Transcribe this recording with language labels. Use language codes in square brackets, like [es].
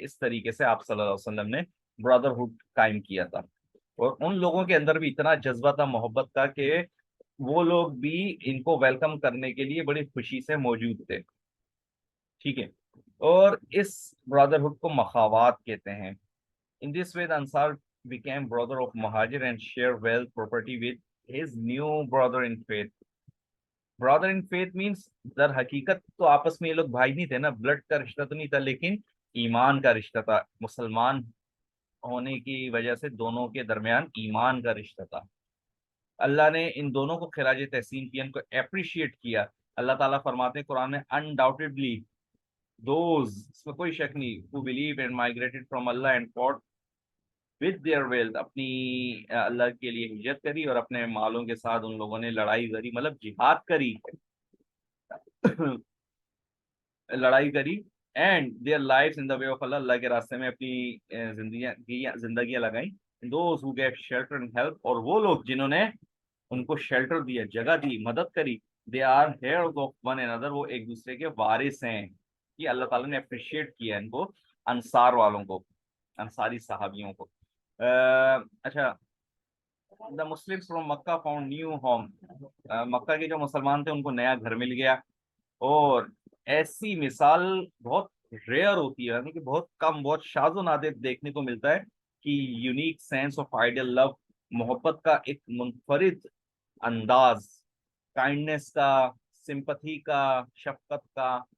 [ur] اس طریقے سے آپ صلی اللہ علیہ وسلم نے برادرہڈ قائم کیا تھا. اور ان لوگوں کے اندر بھی اتنا جذبہ تھا, محبت تھا کہ وہ لوگ بھی ان کو ویلکم کرنے کے لیے بڑی خوشی سے موجود تھے. ٹھیک ہے, اور اس برادرہڈ کو مخاوات کہتے ہیں. [en] In this way, the Ansar became brother of Muhajir and share wealth, property with his new brother in faith. Brother in faith means [ur] در حقیقت تو آپس میں یہ لوگ بھائی نہیں تھے نا, بلڈ کا رشتہ تو نہیں تھا, لیکن ایمان کا رشتہ تھا. مسلمان ہونے کی وجہ سے دونوں کے درمیان ایمان کا رشتہ تھا. اللہ نے ان دونوں کو خراج تحسین کیا, ان کو اپریشیٹ کیا. اللہ تعالیٰ فرماتے ہیں قرآن میں [en] undoubtedly those, [ur] اس میں کوئی شک نہیں, [en] who believe and migrated from Allah and fought with their wealth, [ur] اپنی اللہ کے لیے ہجرت کری اور اپنے مالوں کے ساتھ ان لوگوں نے لڑائی کری, مطلب جہاد کری لڑائی کری. [en] and their lives in the way of Allah, [ur] اللہ کے راستے میں اپنی زندگیاں لگائیں. [en] those who gave shelter and help, [ur] اور وہ لوگ جنہوں نے ان کو شیلٹر دیا, جگہ دی, مدد کری. [en] they are heirs of one another, [ur] وہ ایک دوسرے کے وارث ہیں. یہ اللہ تعالیٰ نے اپریشیٹ کیا ان کو, انصار والوں کو, انصاری صحابیوں کو. [en] اچھا, the Muslims from Makkah found new home. [ur] مکہ کے جو مسلمان تھے ان کو نیا گھر مل گیا. اور ایسی مثال بہت ریئر ہوتی ہے, یعنی کہ بہت کم, بہت شاذ و نادر دیکھنے کو ملتا ہے کہ [en] unique sense of ideal love, [ur] محبت کا ایک منفرد انداز, کائنڈنس کا, سمپتھی کا, شفقت کا.